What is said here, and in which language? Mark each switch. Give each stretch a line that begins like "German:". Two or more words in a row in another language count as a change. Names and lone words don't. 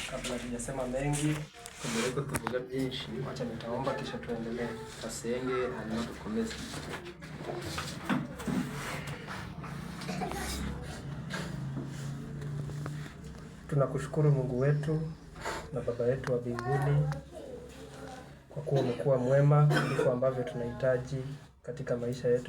Swahili: kabla tujasema mengi,
Kinyarwanda: tumereko tuvuga byinshi,
Swahili: acha nitaomba kisha tuendelee.
Kinyarwanda: Asenge hanyuma dukomeze.
Swahili: Tunakushukuru Mungu wetu na Baba yetu wa mbinguni kwa kuwa umekuwa mwema kuliko ambavyo tunahitaji katika maisha yetu.